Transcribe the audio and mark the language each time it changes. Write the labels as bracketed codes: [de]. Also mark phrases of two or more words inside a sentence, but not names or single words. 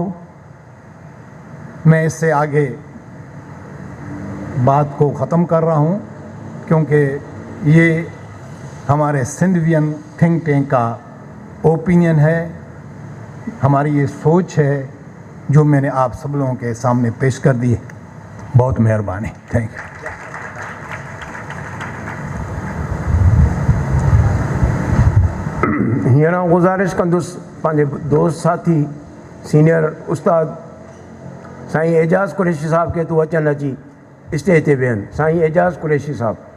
[ur] میں اس سے آگے بات کو ختم کر رہا ہوں، کیونکہ یہ ہمارے سندھوین [en] think tank [ur] کا اوپینین ہے، ہماری یہ سوچ ہے جو میں نے آپ سب لوگوں کے سامنے پیش کر دی ہے۔ بہت مہربانی، [en] thank you. [sd] हींअर आउं गुज़ारिश कंदुसि पंहिंजे दोस्त साथी सीनियर उस्ताद साईं एजाज़ कुरैशी साहब खे तूं अचनि अची स्टेज ते वेहनि। साईं एजाज़ कुरैशी साहब।